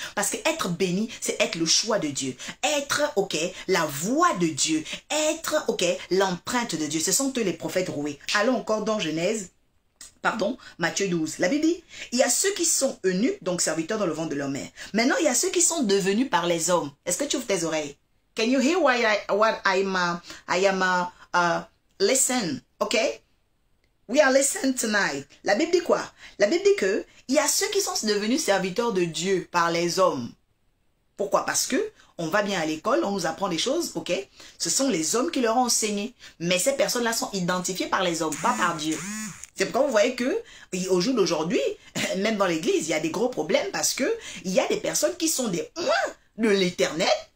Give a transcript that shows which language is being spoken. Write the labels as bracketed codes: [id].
[fr] Parce que être béni, c'est être le choix de Dieu. Être, ok, la voix de Dieu. Être, ok, l'empreinte de Dieu. Ce sont eux les prophètes roués. Allons encore dans Genèse. Pardon, Matthieu 12. La Bible dit, il y a ceux qui sont eunuques, donc serviteurs dans le ventre de leur mère. Maintenant, il y a ceux qui sont devenus par les hommes. Est-ce que tu ouvres tes oreilles? [en] Can you hear what I am listen, okay? We are listening tonight. [fr] La Bible dit quoi? La Bible dit que il y a ceux qui sont devenus serviteurs de Dieu par les hommes. Pourquoi? Parce que on va bien à l'école, on nous apprend des choses, ok? Ce sont les hommes qui leur ont enseigné. Mais ces personnes-là sont identifiées par les hommes, pas par Dieu. C'est pourquoi vous voyez que au jour d'aujourd'hui, même dans l'église, il y a des gros problèmes parce que il y a des personnes qui sont des oints de l'Éternel.